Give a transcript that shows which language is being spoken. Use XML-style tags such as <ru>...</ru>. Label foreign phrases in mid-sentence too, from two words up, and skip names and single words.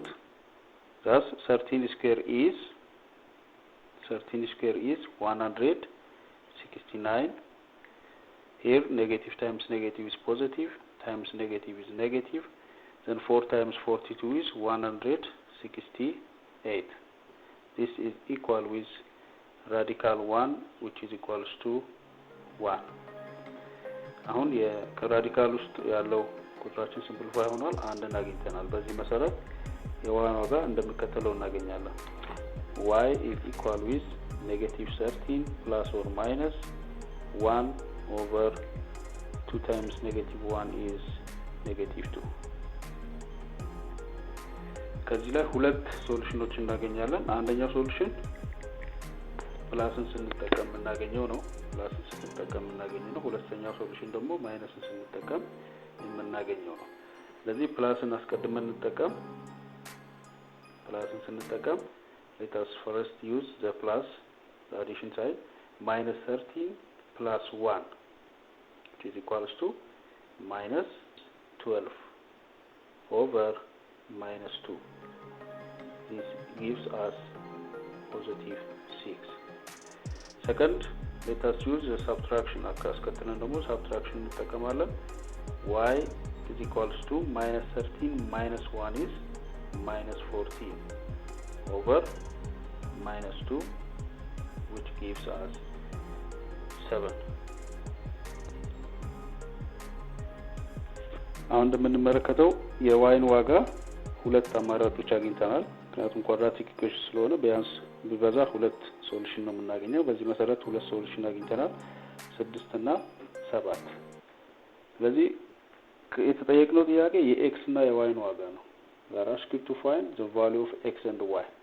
<en>Thus 13 square is 169. Here negative times negative is positive, times negative is negative. Then 4 times 42 is 168. This is equal with radical 1, which is equals to 1.</en> <am>አሁን የራዲካል ውስጥ ያለው ቁጥራችን ሲምፕሊፋይ ሆኗል። አንድን አግኝተናል። በዚህ መሰረት የዋን ዋጋ እንደሚከተለው እናገኛለን።</am> <en>y is equal with negative 13 plus or minus 1 over 2 times negative 1 is negative 2.</en> <am>ከዚህ ላይ ሁለት ሶሉሽኖች እናገኛለን። አንደኛው ሶሉሽን ፕላስን ስንጠቀም እናገኘው ነው። ሁለተኛው ሶሉሽን ደግሞ ማይነስን ስንጠቀም የምናገኘው ነው። ስለዚህ ፕላስን አስቀድመን ስንጠቀም</am> <en>let us first use the plus, the addition side, minus 13 plus 1, which is equals to minus 12 over minus 2. This gives us positive 6. Second, let us use the subtraction.</en> <am>Subtraction እንጠቀማለን.</am> <en>y is equals to minus 13 minus 1 is minus 14 over minus 2, which gives us 7.</en> <am>አሁን እንደምንመለከተው የዋይን ዋጋ ሁለት አማራጮች አግኝተናል። ምክንያቱም ኳድራቲክ ኢኩዌሽን ስለሆነ ቢያንስ ቢበዛ ሁለት ሶሉሽን ነው የምናገኘው። በዚህ መሰረት ሁለት ሶሉሽን አግኝተናል፣ 6 እና 7። ስለዚህ የተጠየቅነው ጥያቄ የኤክስ እና የዋይን ዋጋ ነው።</am> <en>We are asked to find the value of x and y.</en>